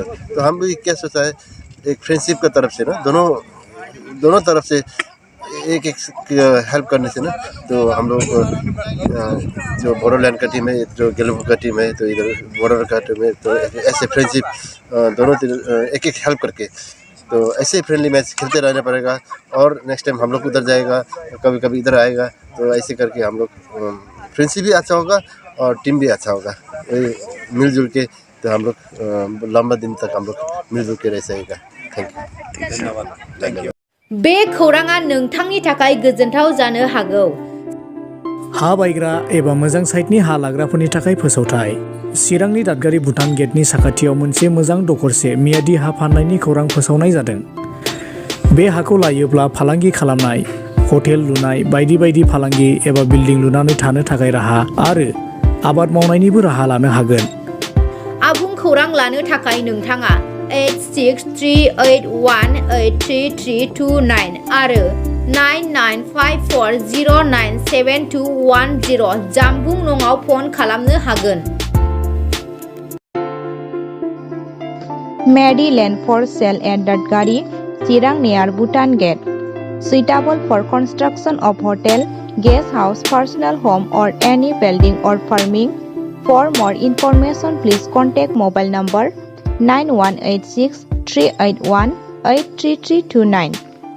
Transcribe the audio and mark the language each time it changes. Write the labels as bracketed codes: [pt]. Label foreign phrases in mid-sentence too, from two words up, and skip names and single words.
[hi] तो हम भी क्या सोचा है, एक फ्रेंडशिप की तरफ से ना, दोनों तरफ से एक हेल्प करने से ना, तो हम लोग जो बोडोलैंड का टीम है, जो गेलेम्पू का टीम है, तो इधर बॉर्डर का टीम है, तो ऐसे फ्रेंडशिप दोनों एक एक हेल्प करके, तो ऐसे [en] friendly match [hi] खेलते रहना पड़ेगा। और [en] next time [hi] हम लोग उधर जाएगा, कभी कभी इधर आएगा, तो ऐसे करके हम लोग फ्रेंडशिप भी अच्छा होगा और टीम भी अच्छा होगा। मिलजुल के तो हम लोग लंबा दिन तक हम लोग मिलजुल के रह सकेगा। [en] thank you, [hi] धन्यवाद। [en] thank you. [brx] बे खौराङा नोंथांनि थाखाय गोजोनथाव जानो हागौ। हा बायग्रा एबा मोजां साइटनि हा लाग्राफोरनि थाखाय फोसावथाय। चिरांनि दादगारि भुटान गेटनि साखाथियाव मोनसे मोजां दखरसे मियादि हा फाननायनि खौरां फोसावनाय जादों। बे हाखौ लायोब्ला फालांगि खालामनाय, हटेल लुनाय, बायदि बायदि फालांगि एबा बिल्डिं लुनानै थानो थाखाय राहा आरो आबाद मावनायनिबो राहा लानो हागोन। आबुं खौरां लानो थाखाय नोंथाङा 8638183329 आरो 9954097210 जानबुं नङाव फन खालामनो हागोन। [en] Mary land for sale at Dadgari, Chirang near Bhutan Gate. Suitable for construction of hotel, guest house, personal home or any building or farming. For more information, please contact mobile number 9186 381 83329.